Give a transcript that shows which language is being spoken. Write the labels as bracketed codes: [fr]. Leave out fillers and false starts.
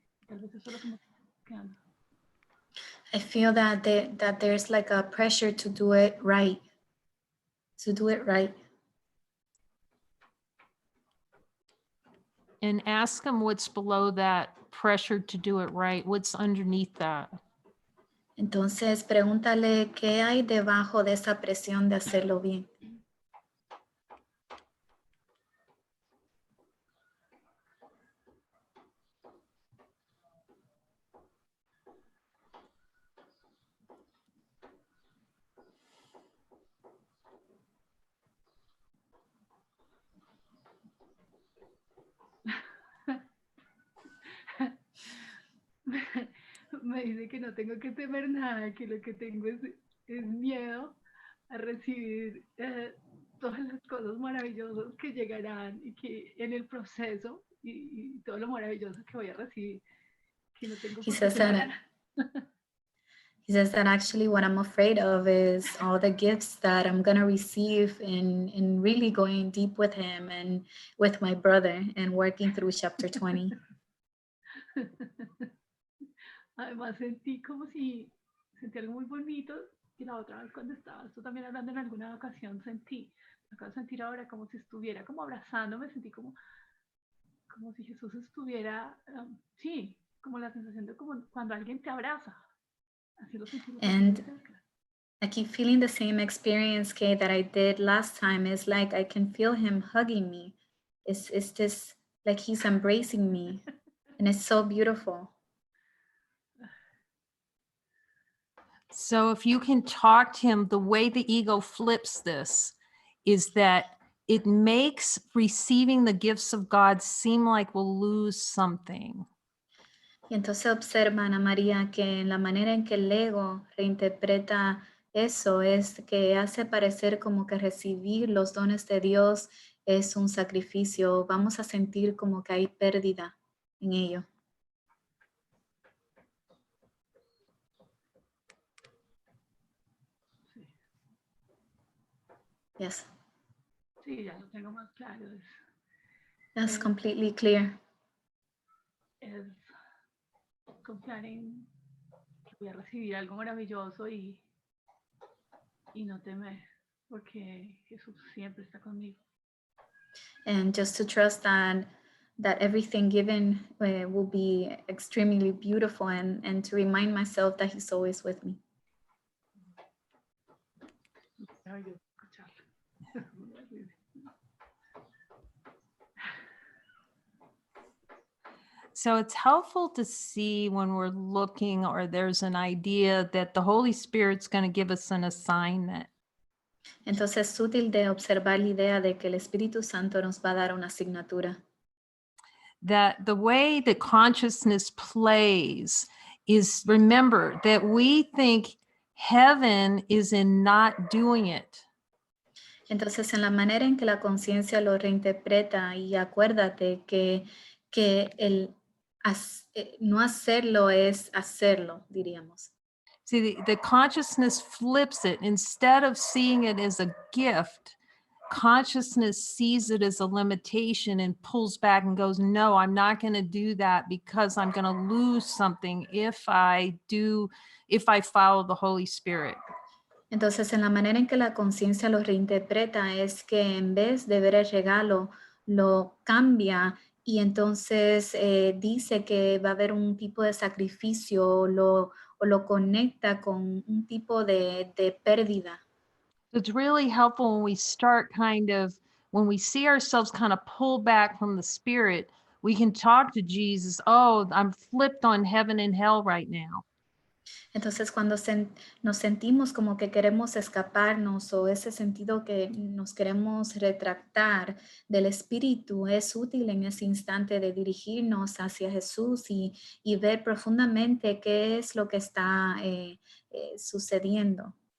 [es] Tal vez eso es lo que me está quedando. [en] I feel that there's like a pressure to do it right. To do it right. And ask him what's below that pressure to do it right. What's underneath that? [es] Entonces, pregúntale qué hay debajo de esa presión de hacerlo bien. me dice que no tengo que temer nada, que lo que tengo es miedo a recibir todas las cosas maravillosas que llegarán y que en el proceso y todo lo maravilloso que voy a recibir, que no tengo [en] He [es] por qué [en] says [es] temer. [en] he says that actually what I'm afraid of is all the gifts that I'm going to receive in really going deep with him and with my brother and working through chapter 20. [es] Además sentí algo muy bonito y la otra vez cuando estabas tú también hablando en alguna ocasión acabo de sentir ahora como si estuviera como abrazándome, sentí como si Jesús estuviera, sí, como la sensación de como cuando alguien te abraza. Así lo sentí. [en] And I keep feeling the same experience, Kay, that I did last time. It's like I can feel him hugging me. It's just like he's embracing me. And it's so beautiful. So if you can talk to him, the way the ego flips this is that it makes receiving the gifts of God seem like we'll lose something. [es] Y entonces observa, Ana María, que en la manera en que el ego reinterpreta eso es que hace parecer como que recibir los dones de Dios es un sacrificio. Vamos a sentir como que hay pérdida en ello. Sí. [en] Yes, [es] Sí, ya lo tengo más claro. [en] that's completely clear. [es] Es confiar en que voy a recibir algo maravilloso y no temer, porque Jesús siempre está conmigo. [en] And just to trust that everything given will be extremely beautiful and to remind myself that he's always with me. [es] Maravilloso escucharlo. [en] So it's helpful to see when we're looking or there's an idea that the Holy Spirit's going to give us an assignment. [es] Entonces es útil de observar la idea de que el Espíritu Santo nos va a dar una asignatura. [en] That the way that consciousness plays is, remember that we think heaven is in not doing it. [es] Entonces en la manera en que la conciencia lo reinterpreta, y acuérdate que el no hacerlo es hacerlo, diríamos. [en] See, the consciousness flips it. Instead of seeing it as a gift, consciousness sees it as a limitation and pulls back and goes, no, I'm not going to do that because I'm going to lose something if I follow the Holy Spirit. [es] Entonces, en la manera en que la conciencia lo reinterpreta es que en vez de ver el regalo, lo cambia y entonces dice que va a haber un tipo de sacrificio o lo conecta con un tipo de pérdida. [en] It's really helpful when we start when we see ourselves kind of pull back from the Spirit, we can talk to Jesus. Oh, I'm flipped on heaven and hell right now. [es] Entonces, cuando nos sentimos como que queremos escaparnos o ese sentido que nos queremos retractar del Espíritu, es útil en ese instante de dirigirnos hacia Jesús y ver profundamente qué es lo que está sucediendo.